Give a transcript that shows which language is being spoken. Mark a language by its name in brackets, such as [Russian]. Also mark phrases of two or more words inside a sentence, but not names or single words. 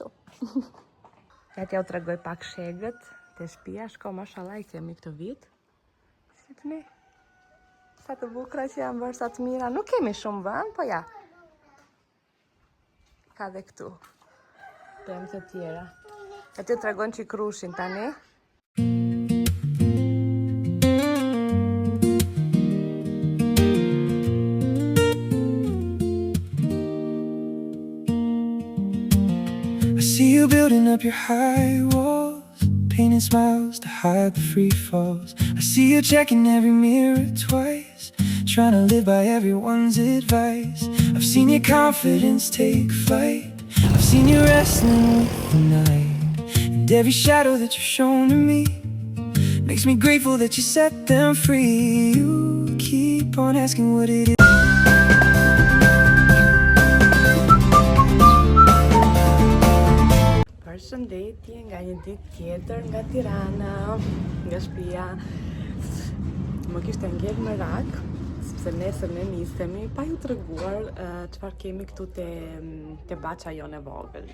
[Albanian] Ja t'ja u tregoj pak shegët të shtëpia, shko mashallah i kemi këtë vit. Shikni. Sa të bukura që janë bërë, sa të mira. Nuk kemi shumë vend, po ja. Ka dhe këtu. Pemë të tjera. Ja t'ju tregon që i krushin tani. [English] See you building up your high walls, painting smiles to hide the free falls. I see you checking every mirror twice, trying to live by everyone's advice. I've seen your confidence take flight, I've seen you wrestling with the night. And every shadow that you've shown to me makes me grateful that you set them free. You keep on asking what it is. [Albanian] Përshëndetje nga një ditë tjetër nga Tirana, nga shtëpia. Më kishte ngel me rak, sepse nesër ne nisemi, pa ju treguar çfarë kemi këtu te baça jonë e vogël.